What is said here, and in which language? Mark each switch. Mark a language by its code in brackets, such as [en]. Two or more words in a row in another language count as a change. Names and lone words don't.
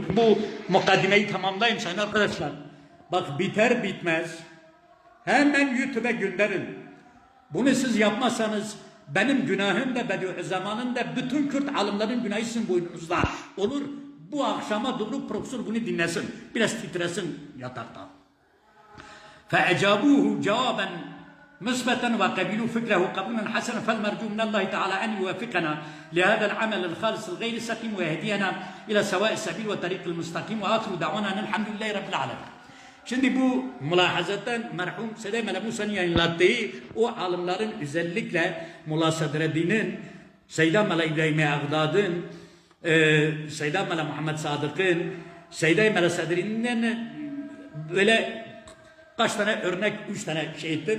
[tr] Bu mukaddimeyi tamamlayayım sayın arkadaşlar. Bak biter bitmez hemen YouTube'a gönderin. Bunu siz yapmazsanız benim günahım da Bediüzzaman'ın da bütün Kürt alimlerin günahı sizin boynunuzda olur. Bu akşama doğru profesör bunu dinlesin. Biraz titresin yatakta. [ar] فَاَجَابُوهُ جَوَابًا مثبتا وقبلوا فكره قبولا حسنا فالمرجو من الله تعالى ان يوفقنا لهذا العمل الخالص الغير سقيم ويهدينا الى سواء السبيل وطريق المستقيم واخر دعوانا ان الحمد لله رب العالمين. [tr] Şimdi bu mülahazadan merhum Sede Mele Musa'nın yayınlattığı o alimlerin özellikle Mulla Sadreddin'in, Seyda Mele İbrahim Ağdad'ın, Seyda Mele Muhammed Sadık'ın, Seyda Mele Sadreddin'in böyle kaç tane örnek, 3 tane şey ettim.